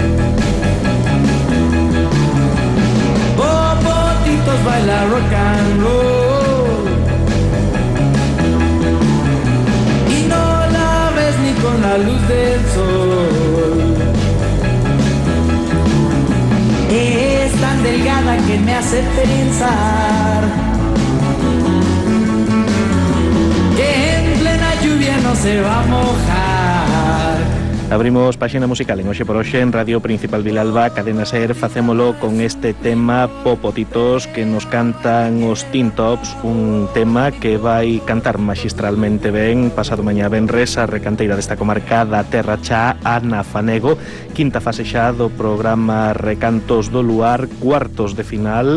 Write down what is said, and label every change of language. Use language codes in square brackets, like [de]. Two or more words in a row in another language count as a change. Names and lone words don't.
[es] Popotitos baila rock and roll y no la ves ni con la luz del sol. Es tan delgada que me hace pensar que en plena lluvia no se va a mojar. [gl] Abrimos páxina musical en Hoxe por Hoxe en Radio Principal Vilalba, Cadena SER. Facémolo con este tema Popotitos que nos cantan os Tin Tops, un tema que vai cantar magistralmente ben pasado mañá venres a recanteira desta comarca da Terra Chá, Ana Fanego, quinta fase xa do programa Recantos do Luar, cuartos de final.